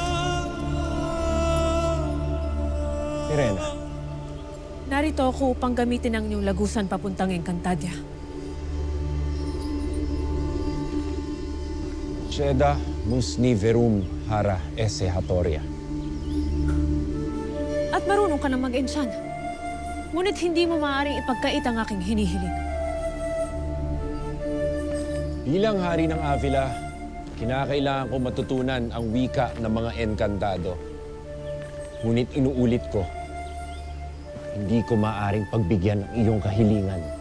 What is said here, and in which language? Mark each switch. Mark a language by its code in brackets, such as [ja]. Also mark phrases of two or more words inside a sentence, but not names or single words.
[tl] Irena, Narito ako upang gamitin ang inyong lagusan papuntang Encantadia. Ceda musni verum hara esse hatoria. At marunong ka na mag-ensyan. Ngunit hindi mo maaaring ipagkait ang aking hinihiling. Bilang hari ng Avila, kinakailangan ko matutunan ang wika ng mga Encantado. Ngunit inuulit ko, hindi ko maaaring pagbigyan ang iyong kahilingan.